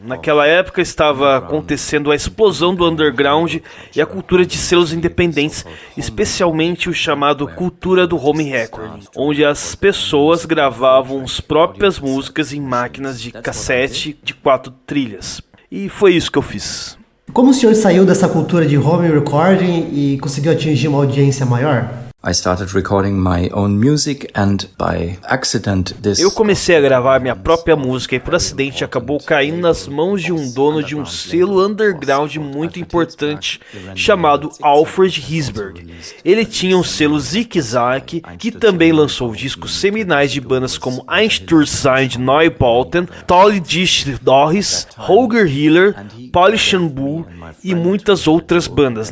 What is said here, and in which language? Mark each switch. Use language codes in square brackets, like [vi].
[pt] Naquela época estava acontecendo a explosão do underground e a cultura de selos independentes, especialmente o chamado cultura do home recording, onde as pessoas gravavam as próprias músicas em máquinas de cassete de 4 trilhas. E foi isso que eu fiz. Como o senhor saiu dessa cultura de home recording e conseguiu atingir uma audiência maior? [en] I started recording my own music and by accident [pt] Eu comecei a gravar minha própria música e por acidente acabou caindo nas mãos de um dono de um selo underground muito importante chamado Alfred Hisberg. Ele tinha um selo Zick-Zack que também lançou discos seminais de bandas como Einstürzende Neubauten, Tolle Dich Doris, Holger Hiller, Polish Bull e muitas outras bandas.